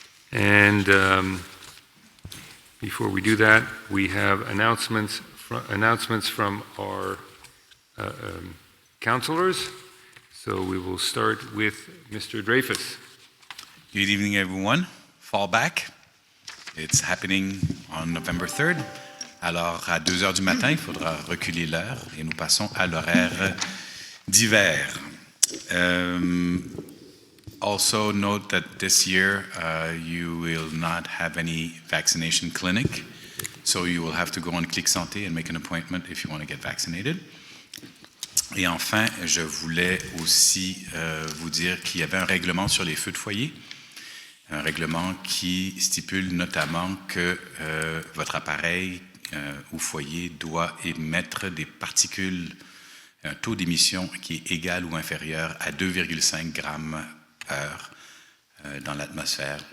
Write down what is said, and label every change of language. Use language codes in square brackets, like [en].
[en] And before we do that, we have announcements from our councilors. So we will start with Mr. Dreyfus. Good evening, everyone. Fall back. It's happening on November 3rd. [fr] Alors, à 2 heures du matin, il faudra reculer l'heure et nous passons à l'horaire d'hiver. [en] Also note that this year you will not have any vaccination clinic, so you will have to go on Clic Santé and make an appointment if you want to get vaccinated. [fr] Et enfin, je voulais aussi vous dire qu'il y avait un règlement sur les feux de foyer, un règlement qui stipule notamment que votre appareil ou foyer doit émettre des particules, un taux d'émission qui est égal ou inférieur à 2,5 grammes heure dans l'atmosphère.